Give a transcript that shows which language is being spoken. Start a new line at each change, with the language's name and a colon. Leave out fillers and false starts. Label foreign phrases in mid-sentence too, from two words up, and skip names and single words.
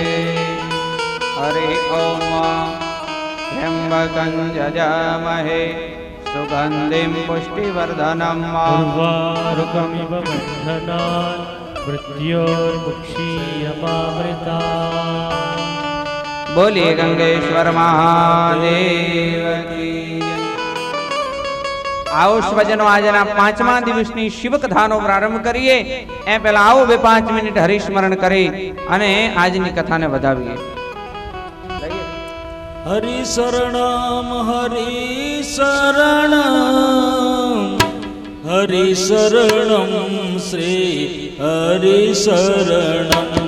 Sanskrit: हरि ओम त्र्यंबकं यजामहे सुगंधिं पुष्टिवर्धनम् उर्वारुकमिव बन्धनान् मृत्योर्मुक्षीयमामृतात्।
Gujarati: બોલીએ ગંગેશ્વર મહાદેવ કી જય. આવો સ્વજનો આજના 5મા દિવસની શિવ કથાનો પ્રારંભ કરીએ એ પહેલા આવો 2-5 મિનિટ હરિસ્મરણ કરી અને આજની કથાને વધાવીએ. હરિ શરણમ હરિ શરણમ હરિ શરણમ શ્રી હરિ શરણમ